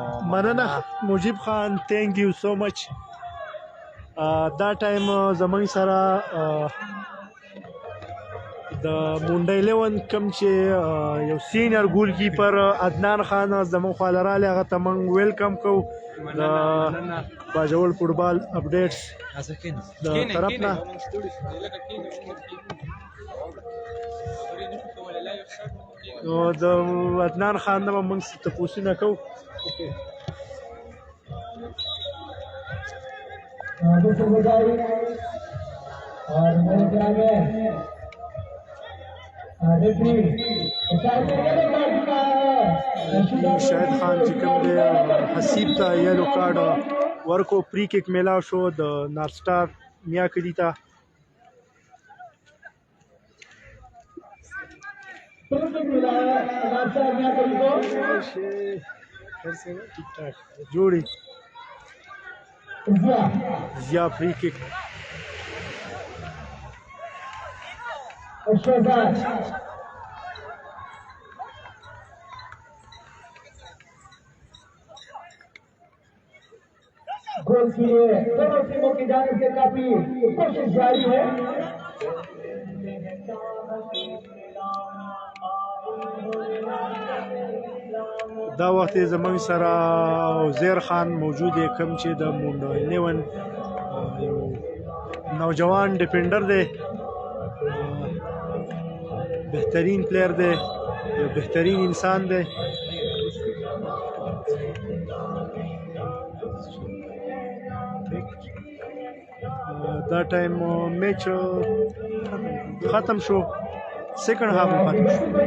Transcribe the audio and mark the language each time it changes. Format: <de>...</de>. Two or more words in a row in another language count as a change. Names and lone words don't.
<ps>مننه مجيب خان</ps> <en>thank you so much</en> <ps>دا ټایم زموږ سره د مونډه 11 کم چې یو سینیئر</ps> <en>goalkeeper</en> <ps>عدنان خان زموږ خوا راغلی هغه ته موږ ویلکم کوو د باجوړ</ps> <en>football updates</en> <ps>د طرف نه نو د عدنان خان نه به موږ تپوسونه کوو</ps> <ur>اور میرے خیال میں</ur> <ps>شاهد خان چې کوم دی حسیب ته</ps> <en>yellow card</en> <ps>ورکو</ps> <en>free kick</en> <ps>میلاو شو د نارت سټار میا کلی ته جوړي زیا</ps> <en>free kick</en> <ur>گول کے لیے دونوں ٹیموں کی جانے سے کافی کوشش جاری ہے</ur> <ps>دا وخت زموږ سره عزیر خان موجود دی کوم چې د مونډه 11 یو نوجوان ډیفنډر دی بهترین پلیر دی یو بهترین انسان دی دا ټایم میچ ختم شو</ps> <en>second half</en> <ps>ختم شو</ps>